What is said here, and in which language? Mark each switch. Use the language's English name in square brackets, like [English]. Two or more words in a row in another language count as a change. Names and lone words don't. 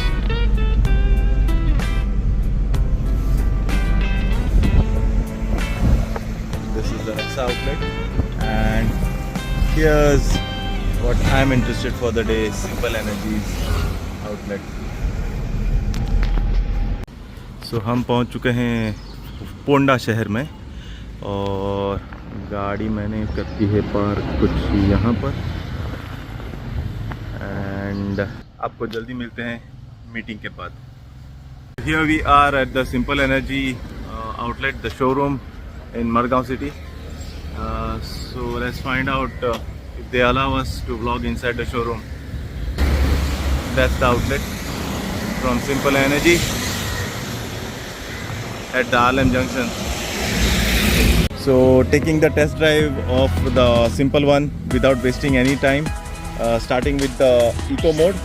[English] This is the Nexa outlet, and here's what I'm interested for the day: Simple Energies outlet. [Hindi] So हम पहुंच चुके हैं पोंडा शहर में, और गाड़ी मैंने कर दी है पार्क कुछ यहाँ पर। एंड आपको जल्दी मिलते हैं मीटिंग के बाद। [English] Here we are at the Simple Energy outlet, the showroom in Madgaon city. So let's find out if they allow us to vlog inside the showroom. That's the outlet from Simple Energy at the Arlem Junction. So taking the test drive of the Simple One without wasting any time, starting with the Eco mode.